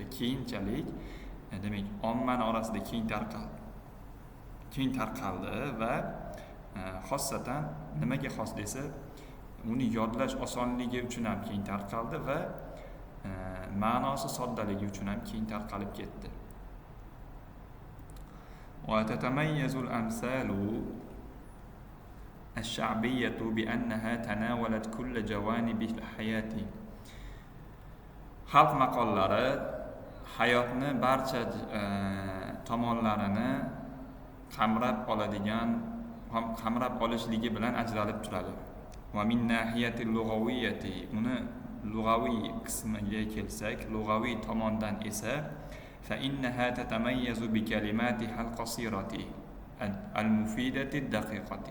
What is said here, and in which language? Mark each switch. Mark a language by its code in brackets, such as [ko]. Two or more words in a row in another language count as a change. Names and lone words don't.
[uz] Keyinchalik, demak, ommani orasida keng tarqaldi va xossatan nimaga xos desa, uni yodlash osonligi uchun ham keng tarqaldi va ma'nosi soddaligi uchun ham keng tarqalib ketdi. [ar] وتتميز الأمثال الشعبية بأنها تناولت كل جوانب الحياة. [uz] Xalq maqollari hayotni barcha tomonlarini qamrab olishligi bilan ajralib turadi. [ar] ومن ناحية لغوية, [uz] uni lug'aviy qismiga kelsak, lug'aviy tomondan esa [ar] فإنها تتميز بكلماتها القصيرة المفيدة الدقيقة.